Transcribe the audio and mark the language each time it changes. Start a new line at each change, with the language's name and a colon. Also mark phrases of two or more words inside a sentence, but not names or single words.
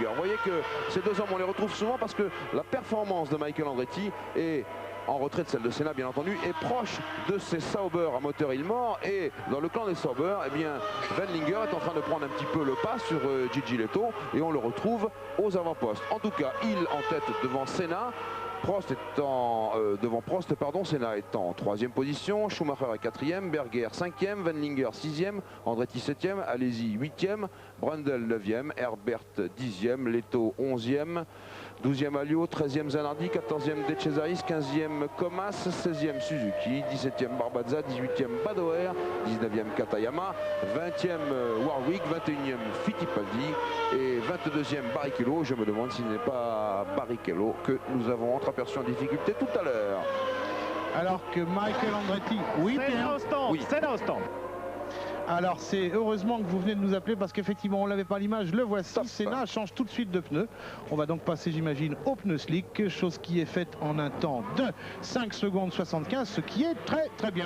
French: Vous voyez que ces deux hommes, on les retrouve souvent parce que la performance de Michael Andretti est en retrait de celle de Senna, bien entendu, est proche de ces Sauber à moteur Ilmor. Et dans le clan des Sauber, eh bien, Van Linger est en train de prendre un petit peu le pas sur Gigi Leto, et on le retrouve aux avant-postes. En tout cas, il en tête devant Senna. Prost étant devant Prost, pardon, Senna est en 3e position, Schumacher est 4e, Berger 5e, Van Linger 6e, Andretti 7e, Alési 8e, Brundle 9e, Herbert 10e, Leto 11e, 12e Alliot, 13e Zanardi, 14e De Cesaris, 15e Comas, 16e Suzuki, 17e Barbazza, 18e Badoer, 19e Katayama, 20e Warwick, 21e Fittipaldi et 22e Barrichello. Je me demande s'il n'est pas Barrichello que nous avons entreaperçu en difficulté tout à l'heure. Alors que Michael Andretti, oui, c'est dans le stand. Alors c'est heureusement que vous venez de nous appeler parce qu'effectivement on l'avait pas à l'image, le voici. Senna change tout de suite de pneu. On va donc passer, j'imagine, au pneu slick, chose qui est faite en un temps de 5 secondes 75, ce qui est très bien.